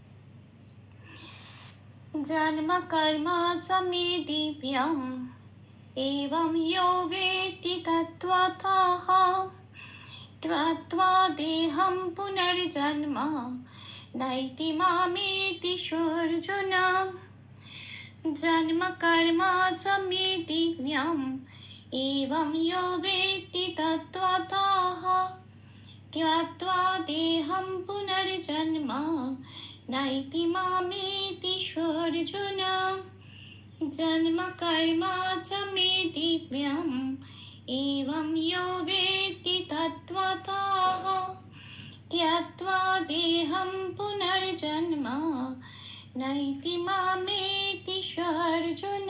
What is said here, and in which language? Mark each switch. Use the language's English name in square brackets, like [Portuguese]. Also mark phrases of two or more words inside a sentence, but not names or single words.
[Sanskrit] জন্ম কর্ম চ মে দিব্যম এবং ইয়ো বেত্তি তত্ত্বতঃ ত্বত্ত্বা দেহং পুনর্জন্ম নৈতি মামেতি সর্জনা। जन्म कर्म च मे दिव्यम् एवं यो वेत्ति तत्त्वतः त्यक्त्वा देहं पुनर्जन्म नैति मामेति अर्जुन। जन्म कर्म च मे दिव्यम् एवं यो वेत्ति तत्त्वतः त्यक्त्वा देहं पुनर्जन्म नैति मामेति अर्जुन।